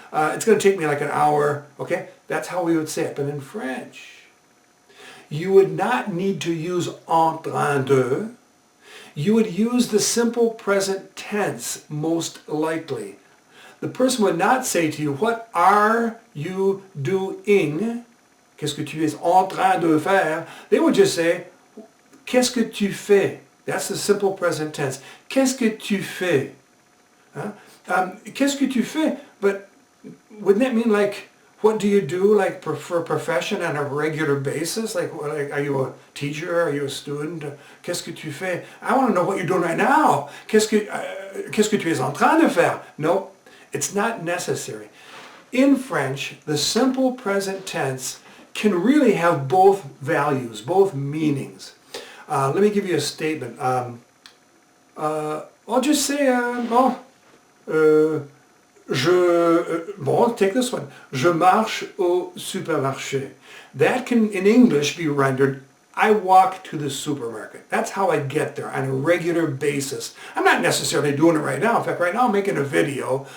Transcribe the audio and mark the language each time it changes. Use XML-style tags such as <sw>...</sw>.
<en>It's going to take me like an hour. Okay, that's how we would say it. But in French, you would not need to use en train de. You would use the simple present tense most likely. The person would not say to you, what are you doing?</en> <fr>Qu'est-ce que tu es en train de faire? They would just say, qu'est-ce que tu fais? That's the simple present tense. Qu'est-ce que tu fais? Huh? Qu'est-ce que tu fais?</fr> <en>But wouldn't that mean like, what do you do like for a profession on a regular basis? Like are you a teacher? Are you a student?</en> <fr>Qu'est-ce que tu fais?</fr> <en>I want to know what you're doing right now.</en> <fr>Qu'est-ce que tu es en train de faire?</fr> <en>No, it's not necessary. In French, the simple present tense can really have both values, both meanings. Let me give you a statement. I'll just say, take this one.</en> <fr>Je marche au supermarché.</fr> <en>That can, in English, be rendered, I walk to the supermarket. That's how I get there on a regular basis. I'm not necessarily doing it right now. In fact, right now I'm making a video.</en>